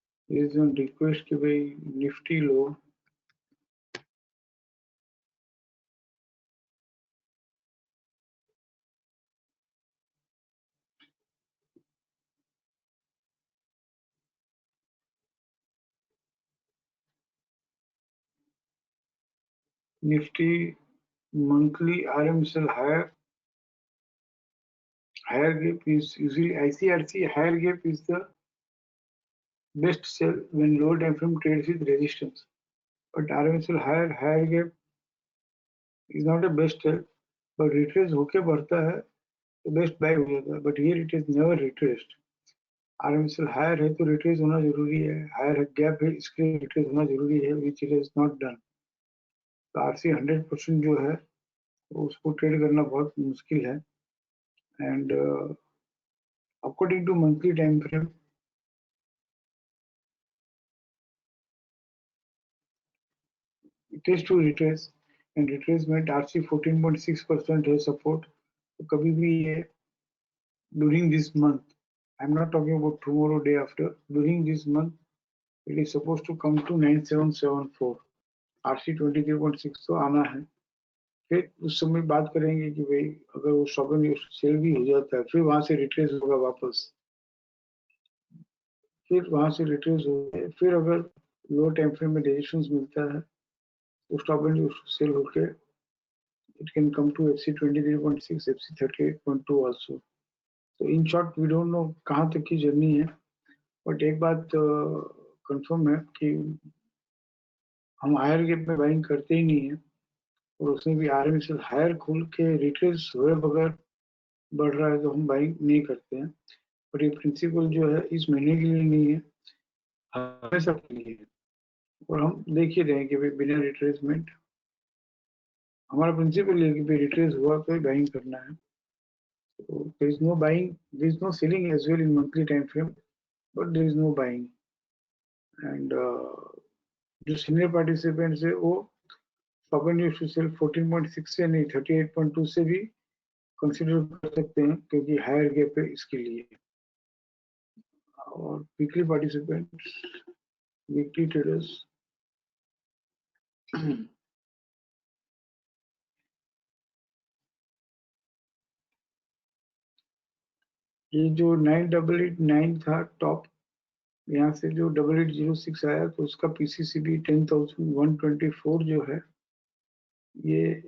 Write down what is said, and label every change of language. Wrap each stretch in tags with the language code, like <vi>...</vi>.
<en>based on request</en> <hi>कि भाई Nifty low,</hi> <en>Nifty monthly RMSL higher gap is usually ICRC. Higher gap is the best sell when lower time frame trades with resistance, but RMSL higher gap is not a best sell, but retrace</en> <hi>होके बढ़ता है तो best bye हो जाता है,</hi> <en>But here it is never retraced.</en> <hi>RMSL higher है तो retrace होना जरूरी है, हायर गैप है इसके लिए रिट्रेस होना जरूरी है,</hi> <en>Which it is not done.</en> <hi>तो RC 100% जो है उसको ट्रेड करना बहुत मुश्किल है।</hi> <en>And according to monthly time frame it is to retrace and retracement RC 14.6% है support.</en> <hi>तो कभी भी ये</hi> <en>during this month, I'm not talking about tomorrow, day after, during this month, it is supposed to come to 9774.</en> <hi>RC 23.6 तो आना है. फिर उस समय बात करेंगे कि भाई अगर वो स्टॉप एंड सेल भी हो जाता है फिर वहां से रिट्रेस होगा वापस, फिर वहां से रिट्रेस होगा, फिर अगर लो टाइम फ्रेम में रेजिस्टेंस मिलता है तो स्टॉप एंड सेल होके</hi> <en>it can come to FC 23.6, FC 38.2 also. So in short we don't know</en> <hi>कहाँ तक की जर्नी है, बट एक बात कंफर्म है कि हम हायर गैप में बाइंग करते ही नहीं है, और उसमें भी RMSL हायर खुल के रिट्रेस हुए बगैर बढ़ रहा है तो हम बाइंग नहीं करते हैं. पर ये प्रिंसिपल जो है इस महीने के लिए नहीं है, हमेशा के लिए है. और हम देख ही रहे हैं कि भाई बिना रिट्रेसमेंट हमारा प्रिंसिपल है कि भाई रिट्रेस हुआ तो बाइंग करना है.</hi> <en>So there is no buying, there is no selling as well in monthly time frame, but there is no buying.</en> <hi>And जो senior participants है वो stop and use to sell 14.6 से नहीं 38.2 से भी कंसिडर कर सकते हैं क्योंकि हायर गैप है इसके लिए. और वीकली पार्टिसिपेंट्स, वीकली ट्रेडर्स, ये जो 9889 था टॉप, यहाँ से जो 8806 आया तो उसका PCCB 10,124 जो है, ये</hi>